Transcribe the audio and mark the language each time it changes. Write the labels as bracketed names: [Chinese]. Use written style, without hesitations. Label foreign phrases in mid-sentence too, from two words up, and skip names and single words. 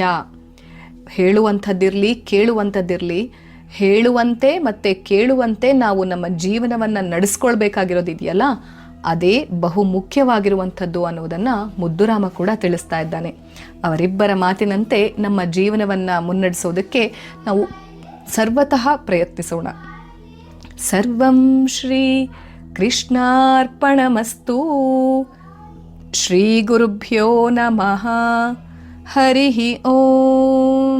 [Kannada] ಹೇಳುವಂಥದ್ದಿರಲಿ ಕೇಳುವಂಥದ್ದಿರಲಿ, ಹೇಳುವಂತೆ ಮತ್ತು ಕೇಳುವಂತೆ ನಾವು ನಮ್ಮ ಜೀವನವನ್ನು ನಡೆಸ್ಕೊಳ್ಬೇಕಾಗಿರೋದಿದೆಯಲ್ಲ, ಅದೇ ಬಹು ಮುಖ್ಯವಾಗಿರುವಂಥದ್ದು ಅನ್ನೋದನ್ನು ಮುದ್ದುರಾಮ ಕೂಡ ತಿಳಿಸ್ತಾ ಇದ್ದಾನೆ. ಅವರಿಬ್ಬರ ಮಾತಿನಂತೆ ನಮ್ಮ ಜೀವನವನ್ನು ಮುನ್ನಡೆಸೋದಕ್ಕೆ ನಾವು ಸರ್ವತಃ ಪ್ರಯತ್ನಿಸೋಣ. [Sanskrit] सर्वं श्री कृष्णार्पणमस्तु. श्री गुरुभ्यो नमः. हरि ओं.